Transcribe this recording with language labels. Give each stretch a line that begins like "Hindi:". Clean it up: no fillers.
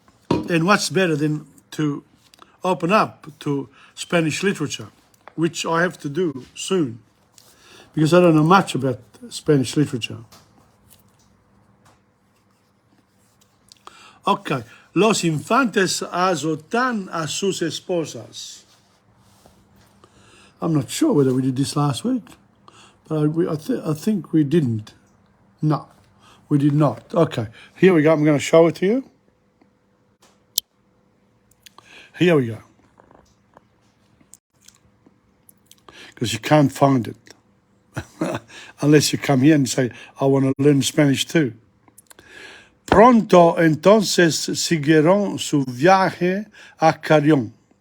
English: And what's better than to open up to Spanish literature, which I have to do soon, because I don't know much about Spanish literature.
Spanish: Okay, los infantes azotan a sus esposas.
English: I'm not sure whether we did this last week, but I think we didn't. No, we did not. Okay, here we go. I'm going to show it to you. Here we go. Because you can't find it. Unless you come here and say, I want to learn Spanish too.
Spanish: Pronto entonces siguieron su viaje a Carrión.